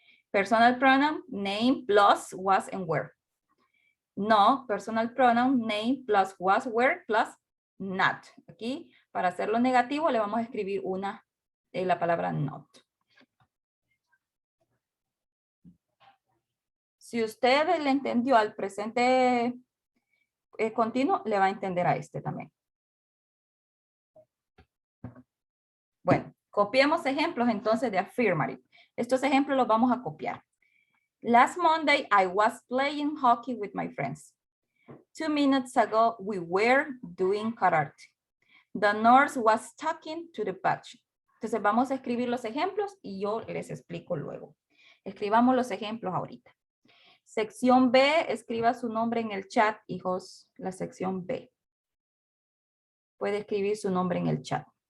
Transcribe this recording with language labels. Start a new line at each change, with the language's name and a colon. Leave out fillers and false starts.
English: Personal pronoun, name plus was and were. No, personal pronoun, name plus was, were plus not.
Spanish: Aquí, para hacerlo negativo, le vamos a escribir la palabra not. Si usted le entendió al presente continuo le va a entender a este también. Bueno, copiemos ejemplos entonces de affirmative. Estos ejemplos los vamos a copiar.
English: Last Monday, I was playing hockey with my friends. 2 minutes ago, we were doing karate. The nurse was talking to the patient.
Spanish: Entonces vamos a escribir los ejemplos y yo les explico luego. Escribamos los ejemplos ahorita. Sección B, escriba su nombre en el chat, hijos, la sección B. Puede escribir su nombre en el chat.